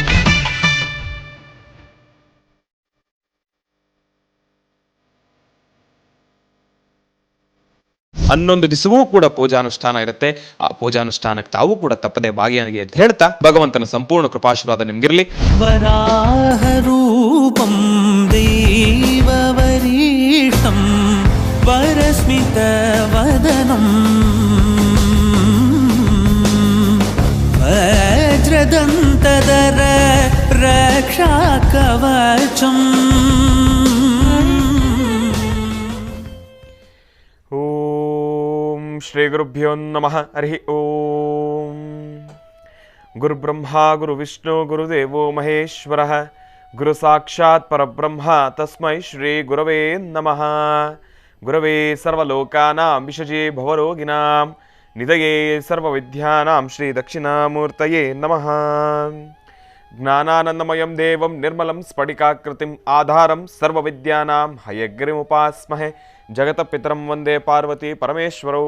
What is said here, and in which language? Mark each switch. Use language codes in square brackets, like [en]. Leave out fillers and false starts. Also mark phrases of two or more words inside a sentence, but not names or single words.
[kn] 11 ದಿವಸವೂ ಕೂಡ ಪೂಜಾನುಷ್ಠಾನ ಇರುತ್ತೆ. ಆ ಪೂಜಾನುಷ್ಠಾನಕ್ಕೆ ತಾವು ಕೂಡ ತಪ್ಪದೆ ಭಾಗಿಯಾಗಿ ಅಂತ ಹೇಳ್ತಾ ಭಗವಂತನ ಸಂಪೂರ್ಣ ಕೃಪಾಶೀರ್ವಾದ ನಿಮ್ಗಿರ್ಲಿ. [sa] ವರಾಹ ರೂಪಂ ದೈವವರೀಶಂ ವರಸ್ಮಿತ ವದನಂ ವಜ್ರದಂತದರ ರಕ್ಷಾ ಕವಚಂ. ಓಂ ಶ್ರೀ ಗುರುಭ್ಯೋ ನಮಃ. ಹರಿ ಓಂ. ಗುರುಬ್ರಹ್ಮ ಗುರುವಿಷ್ಣು ಗುರುದೇವೋ ಮಹೇಶ್ವರಃ ಗುರು ಸಾಕ್ಷಾತ್ ಪರಬ್ರಹ್ಮ ತಸ್ಮೈ ಶ್ರೀ ಗುರವೇ ನಮಃ. ಗುರವೇ ಸರ್ವಲೋಕಾನಾಂ ವಿಷಜೇ ಭವರೋಗಿಣಾಂ ನಿಧಯೇ ಸರ್ವವಿದ್ಯಾನಾಂ ಶ್ರೀ ದಕ್ಷಿಣಾಮೂರ್ತಯೇ ನಮಃ. ಜ್ಞಾನಾನಂದಮಯಂ ದೇವಂ ನಿರ್ಮಲಂ ಸ್ಫಟಿಕಾಕೃತಿಂ ಆಧಾರಂ ಸರ್ವವಿದ್ಯಾನಾಂ ಹಯಗ್ರೀಮುಪಾಸ್ಮಹೆ ಜಗತಪಿತರಂ ವಂದೇ ಪಾರ್ವತಿ ಪರಮೇಶ್ವರೌ.